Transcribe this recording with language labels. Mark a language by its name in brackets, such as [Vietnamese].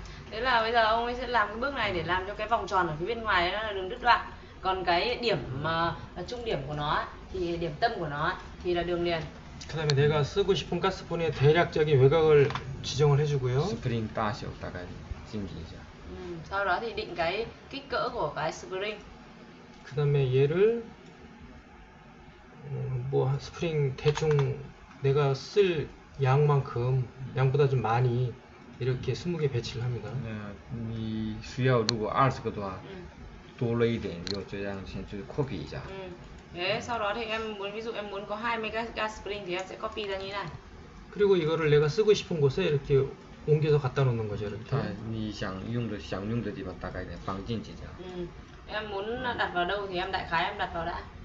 [Vietnamese] Thế là bây giờ ông ấy sẽ làm cái bước này để làm cho cái vòng tròn ở phía bên ngoài nó là đường đứt đoạn. Còn cái điểm trung điểm của nó thì điểm tâm của nó thì là đường liền. [Korean] 그다음에 내가 쓰고 싶은 가스폰의 대략적인 외곽을 지정을 해주고요. [Chinese] 스프링 大小大概定义一下。 [Vietnamese] Sau đó thì định cái kích cỡ của cái spring. [Korean] 그다음에 얘를 뭐 스프링 대충 내가 쓸 양만큼 양보다 좀 많이 이렇게 20개 배치를 합니다. [Chinese] 你需要如果20个的话，多了一点，就这样先去 copy 一下。 [Vietnamese] Thế sau đó thì ví dụ em muốn có 20 cái spring thì em sẽ copy ra như thế này. [Korean] 그리고 이거를 내가 쓰고 싶은 곳에 이렇게 옮겨서 갖다 놓는 거죠, 이렇게. [Chinese] 你想用的地方大概放进去这样。 [Vietnamese] Em muốn đặt vào đâu thì em đại khái em đặt vào đã.